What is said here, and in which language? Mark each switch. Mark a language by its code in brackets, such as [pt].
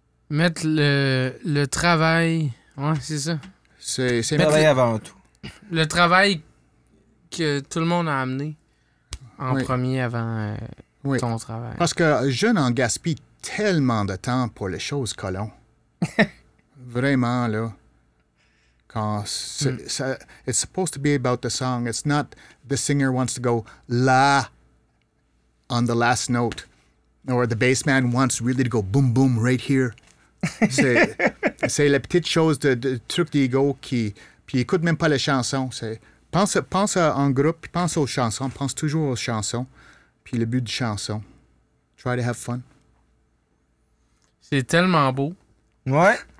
[fr] Mettre le travail... Ouais, c'est ça. C'est Travailler avant tout. Le travail que tout le monde a amené en Oui. premier avant Oui. ton travail. Parce que jeune en gaspille tellement de temps pour les choses colons. Vraiment, là. [en] Quand it's supposed to be about the song. It's not the singer wants to go la on the last note. Or the bass man wants really to go boom boom right here. [fr] C'est la petite chose de truc d'ego qui... Puis écoute même pas les chansons. Pense en groupe, puis pense aux chansons. Pense toujours aux chansons. Puis le but de chanson. [en] Try to have fun. [fr] C'est tellement beau. Ouais.